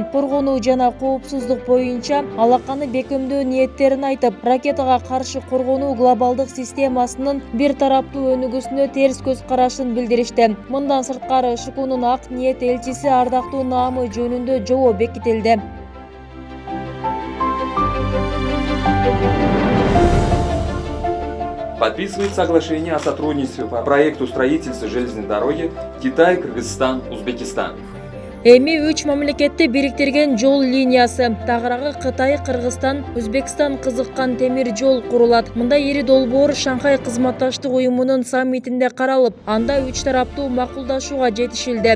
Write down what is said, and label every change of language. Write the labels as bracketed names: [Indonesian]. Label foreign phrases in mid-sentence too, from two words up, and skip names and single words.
[Kyrgyz] Коргонуу жана коопсуздук боюнча алаканы бекемдөө ниеттерин айтып, ракетага каршы коргонуу глобалдык системасынын бир тараптуу өнүгүүсүнө терс көз карашын билдиришти. Мындан сырткары ШКУнун ак ниет элчиси ардактуу наамы жөнүндө жобо бекитилди. [Russian] Подписывает соглашение о сотрудничестве по проекту строительства железной дороги Китай, Кыргызстан, Узбекистан. [Kyrgyz] Эми 3 мамлекетти бириктирген жол линиясы, тагыраагы Кытай, Кыргызстан, Өзбекстан кызыккан темир жол курулат. Мында ири долбоор Шанхай кызматташтык уюмунун саммитинде каралып, анда 3 тараптуу макулдашууга жетишилди.